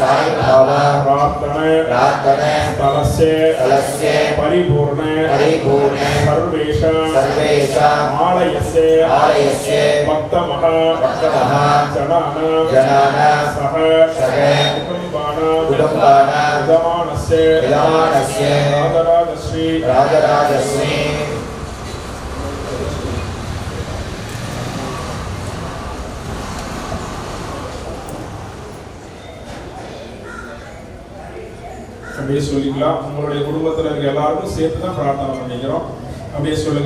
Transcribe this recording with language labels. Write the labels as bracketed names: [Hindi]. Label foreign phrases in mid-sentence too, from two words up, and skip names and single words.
[Sanskrit] प्रार्थना स्थलस्य परिपूर्ण सर्वेषां आलयस्य भक्तमहा जनानां सह कुटुम्बानां विद्यमानस्य राजराजश्री [Tamil] அப்படியே சொல்லிக்கலாம். உங்களுடைய குடும்பத்தில் இருக்க எல்லாருக்கும் சேர்த்து தான் பிரார்த்தனை பண்ணிக்கிறோம். அப்படியே சொல்லுங்க.